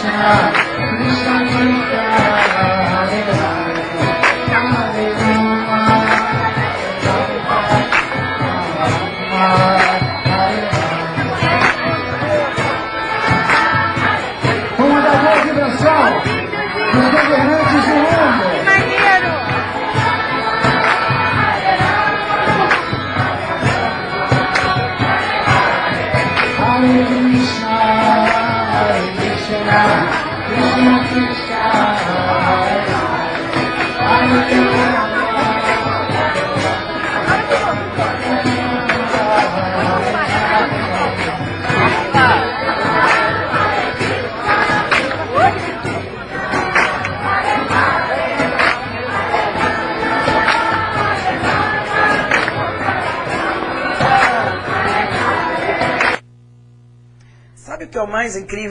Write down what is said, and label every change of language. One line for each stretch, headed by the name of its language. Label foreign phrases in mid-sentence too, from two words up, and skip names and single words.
Portuguese: Uma da boa vibração dos governantes do mundo.
Sanskrit: हरे कृष्ण हरे कृष्ण कृष्ण कृष्ण हरे हरे हरे कृष्ण.
Portuguese: Sabe o que é o mais incrível?